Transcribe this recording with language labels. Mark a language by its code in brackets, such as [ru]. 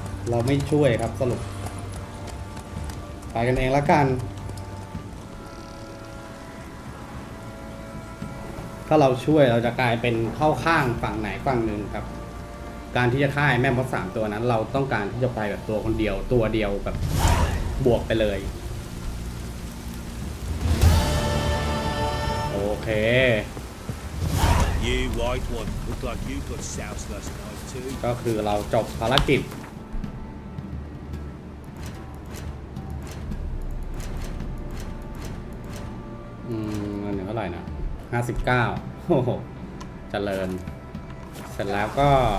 [th] เราไม่ช่วยครับสรุปไปกันเองละกัน ข ถ้าเราช่วยเราจะกลายเป็นเข้าข้างฝั่งไหนฝั่งหนึ่งครับการที่จะฆ่าแม่มด3ตัวนั้นเราต้องการที่จะไปแบบตัวคนเดียวตัวเดียวแบบบวกไปเลยโอเค [en] You white one, look like you got soused last night too. [th] ก็คือเราจบภารกิจเงินเท่าไหร่นะ59โอ้โหเจริญเสร็จแล้วก็